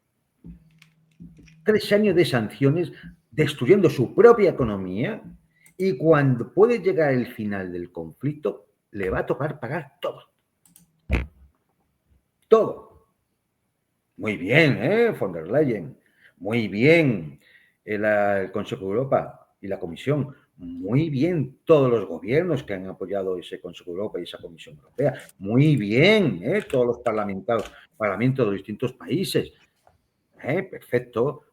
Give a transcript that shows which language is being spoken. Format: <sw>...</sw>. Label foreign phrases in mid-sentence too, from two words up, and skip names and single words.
<es>3 años de sanciones destruyendo su propia economía, y cuando puede llegar el final del conflicto, le va a tocar pagar todo. Todo. Muy bien, von der Leyen. Muy bien, el Consejo de Europa y la Comisión. Muy bien, todos los gobiernos que han apoyado ese Consejo de Europa y esa Comisión Europea. Muy bien, todos los parlamentos de los distintos países. Perfecto.</es>